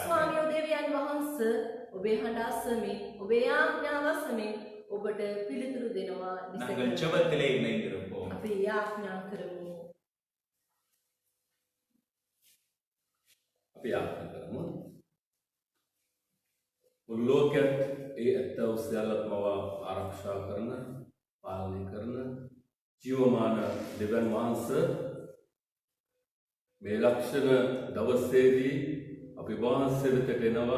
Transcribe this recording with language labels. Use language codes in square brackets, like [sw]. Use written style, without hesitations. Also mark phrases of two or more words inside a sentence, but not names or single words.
[si] ස්වාමියෝ දෙවියන් වහන්සේ ඔබේ හඬ අසමින් ඔබේ යාඥාව අසමින් ඔබට පිළිතුරු දෙනවා. [ta] நாங்கள் ஜெபத்திலே இணைந்திருப்போம். [si] අපි යාඥා කරමු. අපි යාඥා කරමු. මුළු ලෝකයත් ඒ ඇත්ත සියල්ලක්ම ආරක්ෂා කරන, පාලනය කරන ජීවමාන දෙවියන් වහන්සේ මේ ලක්ෂණ දවසේදී අපි වහන්සේ වෙතට එනවා.